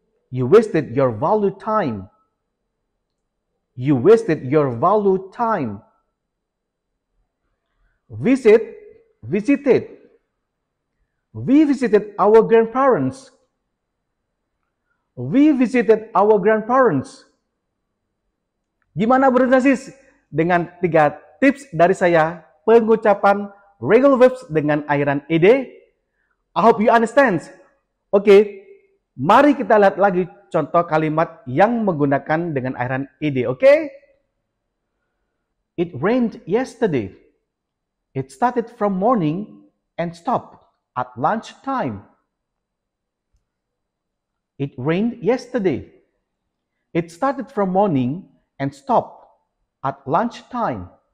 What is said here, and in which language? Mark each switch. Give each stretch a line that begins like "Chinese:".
English: You wasted your valued time. You wasted your valued time. Visited. We visited our grandparents. We visited our grandparents.
Indonesian: Gimana brother sis? Dengan 3 tips dari saya pengucapan regular verbs dengan akhiran ed.
English: I hope you understand.
Indonesian: Oke, mari kita lihat lagi contoh kalimat yang menggunakan dengan akhiran ed.
English: Oke? It rained yesterday. It started from morning and stopped at lunchtime. It rained yesterday. It started from morning and stopped at lunchtime.